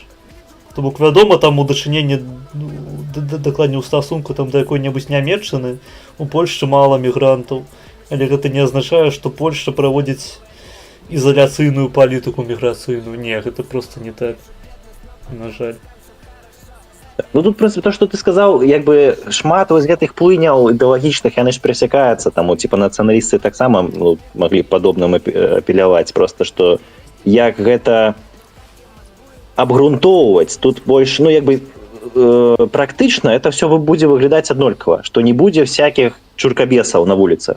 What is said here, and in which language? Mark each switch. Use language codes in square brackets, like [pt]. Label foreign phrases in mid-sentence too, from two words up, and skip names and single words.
[be] То бок, вядома, там у дачыненні, дакладней у стасунку там да якой-небудзь Нямецчыны у Польшчы мала мігрантаў, але гэта не азначае, што Польшча праводзіць ізаляцыйную палітыку міграцыйную. Не, гэта просто не так, на жаль. Ну тут, [ru] в принципе, то, что ты сказал, [be] як бы шмат вось гэтых плыняў ідэалагічных, яны ж перасякаюцца, таму, типа, нацыяналісты таксама маглі падобным апеляваць, просто, што як гэта абгрунтоўваць, тут больш, ну, як бы, практычна [ru] это все [be] будзе выглядаць аднолькава, што не будзе всякіх чуркабесаў на вуліцах.